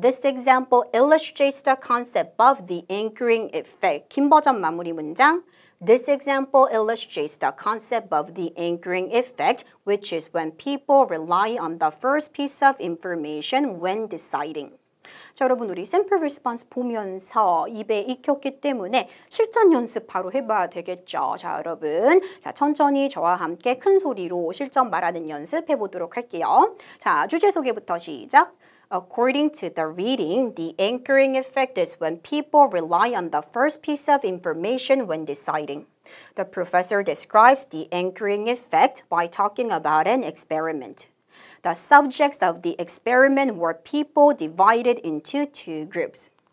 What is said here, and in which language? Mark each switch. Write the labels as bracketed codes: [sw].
[en] This example illustrates the concept of the anchoring effect. [ko] 긴 버전 마무리 문장. [en] This example illustrates the concept of the anchoring effect, which is when people rely on the first piece of information when deciding. [ko] 자, 여러분 우리 샘플 리스폰스 보면서 입에 익혔기 때문에 실전 연습 바로 해봐야 되겠죠. 자, 여러분. 자, 천천히 저와 함께 큰 소리로 실전 말하는 연습 해보도록 할게요. 자, 주제 소개부터 시작. [en] According to the reading, the anchoring effect is when people rely on the first piece of information when deciding. The professor describes the anchoring effect by talking about an experiment. The subjects of the experiment were people divided into two groups.